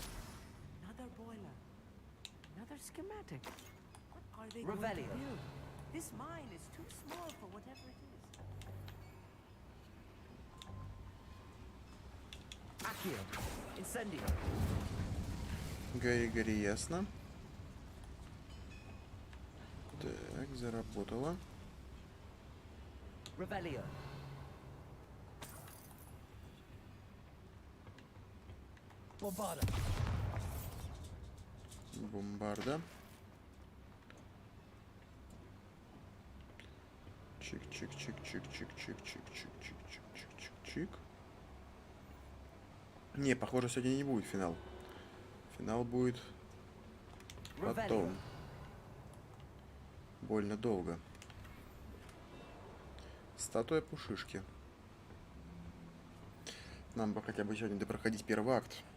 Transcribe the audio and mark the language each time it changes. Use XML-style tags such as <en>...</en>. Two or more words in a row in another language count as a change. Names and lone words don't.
<en>Another boiler. Another schematic. What are they going to Revelio. build? This mine is too small for whatever it is. Accio. Incendio.</en> <ru>Гори, гори, ясно. Так, заработало.</ru> <en>Revelio. Bombarda.</en> <ru>Бомбарда. Чик-чик-чик-чик-чик-чик-чик-чик-чик-чик-чик-чик. Не, похоже, сегодня не будет финал. Финал будет потом. Больно долго. Статуя пушишки. Нам бы хотя бы сегодня допроходить первый акт.</ru>